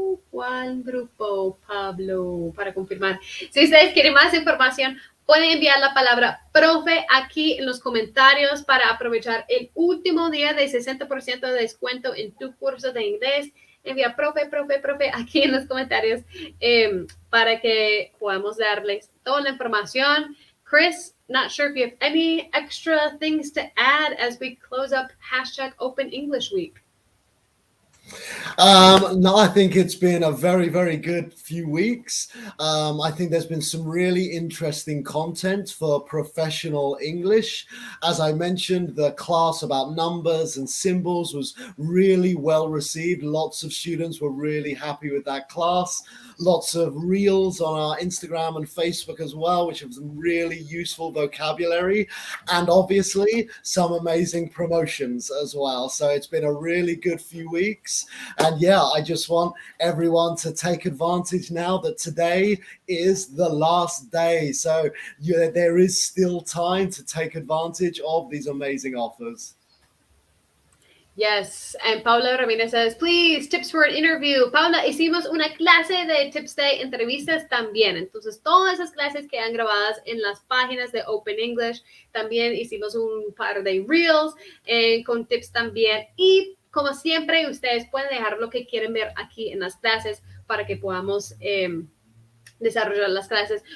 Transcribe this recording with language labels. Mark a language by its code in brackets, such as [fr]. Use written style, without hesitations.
[es] ¿Cuál grupo, Pablo? Para confirmar. Si ustedes quieren más información, pueden enviar la palabra profe aquí en los comentarios para aprovechar el último día de 60% de descuento en tu curso de inglés. Envía profe, profe, profe aquí en los comentarios para que podamos darles toda la información. [en] Chris, not sure if you have any extra things to add as we close up hashtag Open English Week. No, I think it's been a very, very good few weeks. I think there's been some really interesting content for professional English. As I mentioned, the class about numbers and symbols was really well received. Lots of students were really happy with that class. Lots of reels on our Instagram and Facebook as well, which have some really useful vocabulary, and obviously some amazing promotions as well. So it's been a really good few weeks. And yeah, I just want everyone to take advantage now that today is the last day. So there is still time to take advantage of these amazing offers. Yes, and Paula Ramirez says, please, tips for an interview. [es] Paula, hicimos una clase de tips de entrevistas también. Entonces, todas esas clases quedan grabadas en las páginas de Open English. También hicimos un par de reels con tips también. Y como siempre, ustedes pueden dejar lo que quieren ver aquí en las clases para que podamos desarrollar las clases.